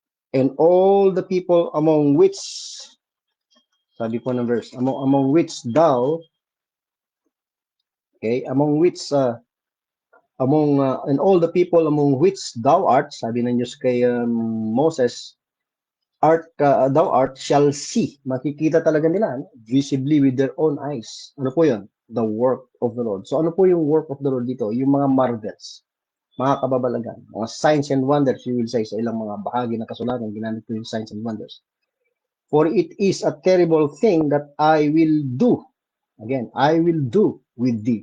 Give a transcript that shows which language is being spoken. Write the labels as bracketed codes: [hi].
[en] And all the people among which, [tl] sabi po ng verse, [en] among which thou, okay, among which, and all the people among which thou art, [tl] sabi ng Diyos kay Moses, [en] thou art shall see. [tl] Makikita talaga nila, ano? [en] Visibly with their own eyes. [tl] Ano po yun? [en] The work of the Lord. So [tl] ano po yung [en] work of the Lord dito? [tl] Yung mga marvels, mga kababalagan, mga signs and wonders, [en] you will say [tl] sa ilang mga bahagi ng kasulatan, ginamit ko yung signs and wonders. [en] For it is a terrible thing that I will do. Again, I will do with thee.